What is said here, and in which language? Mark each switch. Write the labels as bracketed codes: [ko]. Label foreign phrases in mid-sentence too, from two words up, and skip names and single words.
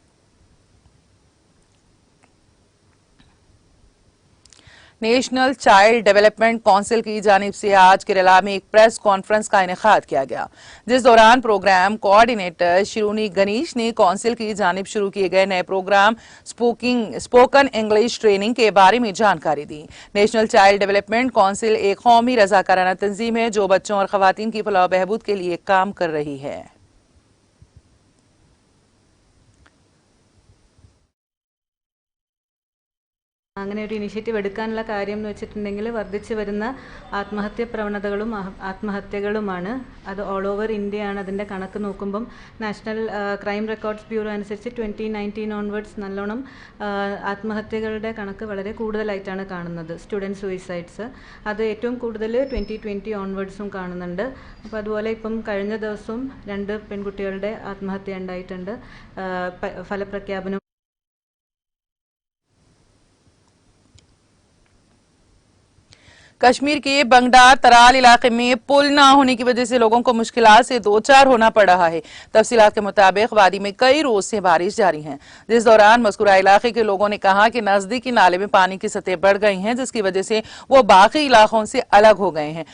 [ur] نیشنل چائلڈ ڈیولپمنٹ کونسل کی جانب سے آج کیرلا میں ایک [en] press conference [ur] کا انعقاد کیا گیا، جس دوران [en] program coordinator [ur] شیرونی گنیش نے کونسل کی جانب شروع کیے گئے نئے [en] program spoken English training [ur] کے بارے میں جانکاری دی. نیشنل چائلڈ ڈیولپمنٹ کونسل ایک قومی رضاکارانہ تنظیم ہے جو بچوں اور خواتین کی فلاح بہبود کے لیے کام کر رہی ہے. [ml] അങ്ങനെ ഒരു ഇനിഷ്യേറ്റീവ് എടുക്കാനുള്ള കാര്യം എന്ന് വെച്ചിട്ടുണ്ടെങ്കിൽ വർദ്ധിച്ചു വരുന്ന ആത്മഹത്യ പ്രവണതകളും ആത്മഹത്യകളുമാണ്. അത് [en] all over [ml] ഇന്ത്യയാണ്. അതിൻ്റെ കണക്ക് നോക്കുമ്പം നാഷണൽ ക്രൈം റെക്കോർഡ്സ് ബ്യൂറോ അനുസരിച്ച് 2019 ഓൺവേർഡ്സ് നല്ലോണം ആത്മഹത്യകളുടെ കണക്ക് വളരെ കൂടുതലായിട്ടാണ് കാണുന്നത്. [en] student suicides [ml] അത് ഏറ്റവും കൂടുതൽ 2020 ഓൺവേർഡ്സും കാണുന്നുണ്ട്. അപ്പോൾ അതുപോലെ ഇപ്പം കഴിഞ്ഞ ദിവസവും 2 പെൺകുട്ടികളുടെ ആത്മഹത്യ ഉണ്ടായിട്ടുണ്ട്. ഫലപ്രഖ്യാപനം [ur] کشمیر کے بنگڈار ترال علاقے میں پل نہ ہونے کی وجہ سے لوگوں کو مشکلات سے دو چار ہونا پڑ رہا ہے. تفصیلات کے مطابق وادی میں کئی روز سے بارش جاری ہے، جس دوران مذکورہ علاقے کے لوگوں نے کہا کہ نزدیکی نالے میں پانی کی سطح بڑھ گئی ہے، جس کی وجہ سے وہ باقی علاقوں سے الگ ہو گئے ہیں.